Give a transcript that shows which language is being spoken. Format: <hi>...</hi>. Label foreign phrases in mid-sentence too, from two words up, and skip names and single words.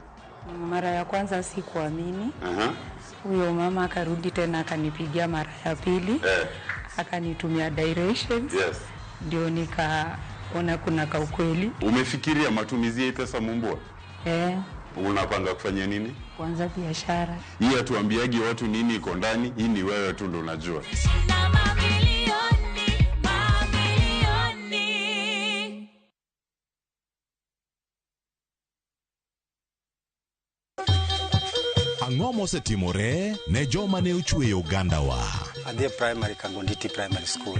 <sw>Mara ya kwanza sikuamini. Huyo mama akarudi tena akanipigia mara ya pili. Akanitumia directions. Yes. Ndio nikaona kuna kaukweli. Umefikiria matumizi ya pesa mumbwa? Unapanga kufanya nini? Kuanza biashara. Hii atuambiagi watu nini iko ndani, hii ni wewe tu ndo unajua.</sw> <luo>Ang'o mosetimore ne joma ne ochwe Uganda wa? Adhi primary Kangonditi Primary School.</luo>